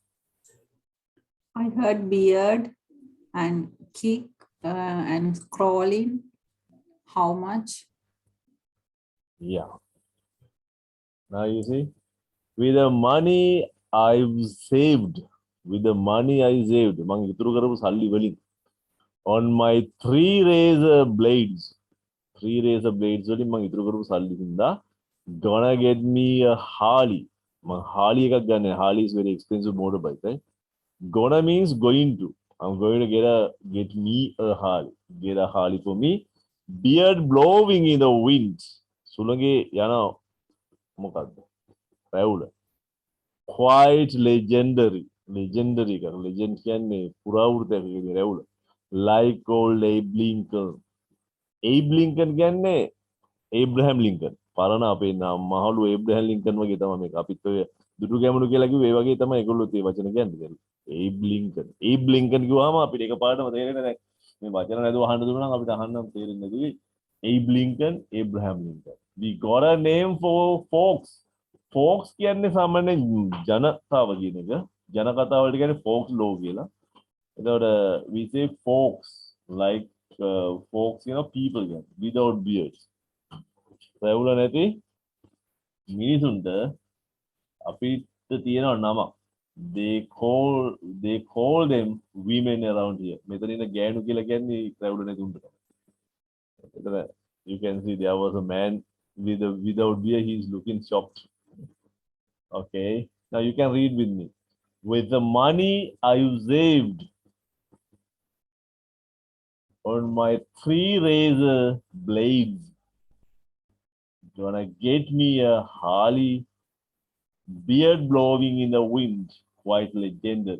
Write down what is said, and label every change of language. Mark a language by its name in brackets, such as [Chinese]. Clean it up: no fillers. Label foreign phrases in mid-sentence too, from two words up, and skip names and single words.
[English] I heard beard and kick and crawling. How much? Yeah. Now you see, with the money I've saved, with the money I saved, [Sinhala] මං ඉතුරු කරපු සල්ලි වලින්, [English] on my 3 razor blades, 3 razor blades [Sinhala] වලින් මම ඉතුරු කරපු සල්ලි හින්දා [English] gonna get me a Harley. [Sinhala] මම Harley එකක් ගන්න. [English] Harley is very expensive motorbike, right? Gonna means going to. I'm going to get me a Harley. Get a Harley for me. Beard blowing in the wind. [Sinhala] සුළඟේ යන මොකක්ද? රැවුල. [English] Quite legendary. Legendary එක. [Sinhala] Legend කියන්නේ පුරාවෘතයක් කියන්නේ රැවුල. [English] Like old Abe Lincoln. [Sinhala] Abe Lincoln කියන්නේ Abraham Lincoln. පරණ අපේ මහලු Abraham Lincoln වගේ තමයි මේක. අපිත් ඔය දුටු ගැමුණු කියලා කිව්වේ ඒ වගේ තමයි ඒගොල්ලෝ ඒ වචන කියන්නේ. Abe Lincoln. Abe Lincoln කිව්වම අපිට එකපාරටම තේරෙන්නේ නැහැ. මේ වචන නැතුව අහන්න දුන්නා නම් අපිට අහන්නම තේරෙන්නේ නැතුයි. Abe Lincoln, Abraham Lincoln. [English] We got a name for folks. Folks [Sinhala] කියන්නේ සාමාන්‍යයෙන් ජනතාව කියන එක. ජනකතාව වලට කියන්නේ [English] folks law [Sinhala] කියලා. එතකොට [English] we say folks like folks, you know, people කියන්නේ without beards. [Sinhala] රැවුල නැති මිනිසුන්ට අපිට තියෙන නම. [English] They call them women around here. [Sinhala] මෙතන ඉන්න ගෑනු කියලා කියන්නේ රැවුල නැති උන්ට. [English] එතන you can see there was a man without beard. He is looking shocked. Okay, now you can read with me. With the money I saved on my 3 razor blades, gonna get me a Harley, beard blowing in the wind, quite legendary.